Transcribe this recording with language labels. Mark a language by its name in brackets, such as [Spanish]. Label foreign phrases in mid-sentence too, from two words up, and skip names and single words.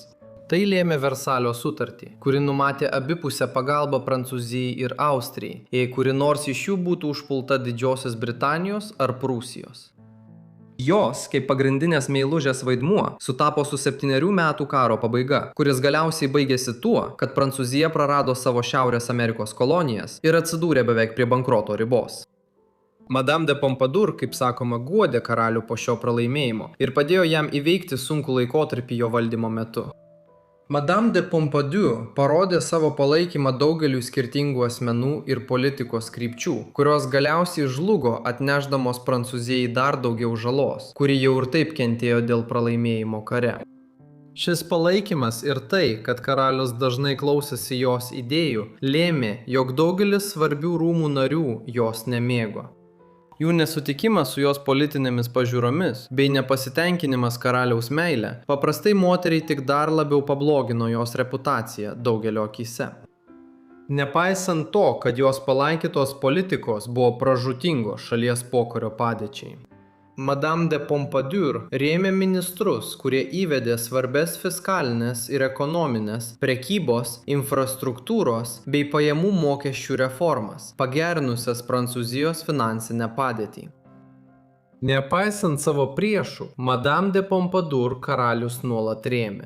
[Lithuanian] Tai lėmė Versalio sutartį, kuri numatė abipusę pagalbą Prancūzijai ir Austrijai, jei kuri nors iš jų būtų užpulta Didžiosios Britanijos ar Prūsijos. Jos, kaip pagrindinės meilužės vaidmuo, sutapo su 7 metų karo pabaiga, kuris galiausiai baigėsi tuo, kad Prancūzija prarado savo Šiaurės Amerikos kolonijas ir atsidūrė beveik prie bankroto ribos. Madame de Pompadour, kaip sakoma, guodė karalių po šio pralaimėjimo ir padėjo jam įveikti sunkų laikotarpį jo valdymo metu. Madame de Pompadour parodė savo palaikymą daugeliu skirtingų asmenų ir politikos krypčių, kurios galiausiai žlugo atnešdamos Prancūzijai dar daugiau žalos, kuri jau ir taip kentėjo dėl pralaimėjimo kare. Šis palaikymas ir tai, kad karalius dažnai klausėsi jos idėjų, lėmė, jog daugelis svarbių rūmų narių jos nemėgo. Jų nesutikimas su jos politinėmis pažiūromis bei nepasitenkinimas karaliaus meile paprastai moteriai tik dar labiau pablogino jos reputaciją daugelio akyse. Nepaisant to, kad jos palaikytos politikos buvo pražūtingos šalies pokario padėčiai. Madame de Pompadour rėmė ministrus, kurie įvedė svarbes fiskalinės ir ekonominės, prekybos, infrastruktūros bei pajamų mokesčių reformas, pagerinusias Prancūzijos finansinę padėtį. Nepaisant savo priešų, Madame de Pompadour karalius nuolat rėmė.